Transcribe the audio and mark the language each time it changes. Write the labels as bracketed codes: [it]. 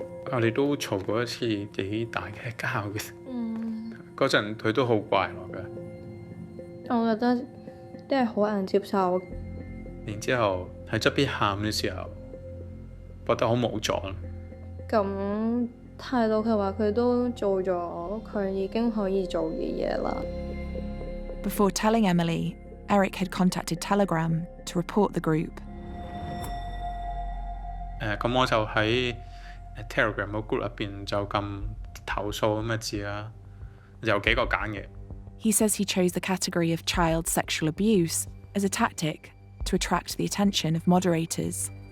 [yue] 我哋都嘈過一次幾大嘅交嘅，嗰陣佢都好怪我嘅。我覺得都係好難接受。然之後喺側邊喊嘅時候，覺得好無助。咁睇到佢話佢都做咗佢已經可以做嘅嘢啦。 [en] Before telling Emily, Eric had contacted Telegram to report the group. [yue] 咁我就喺Telegram 個 group 入邊就撳投訴咁嘅字啦，有幾個揀嘅。 [en] He says he chose the category of child sexual abuse as a tactic to attract the attention of moderators.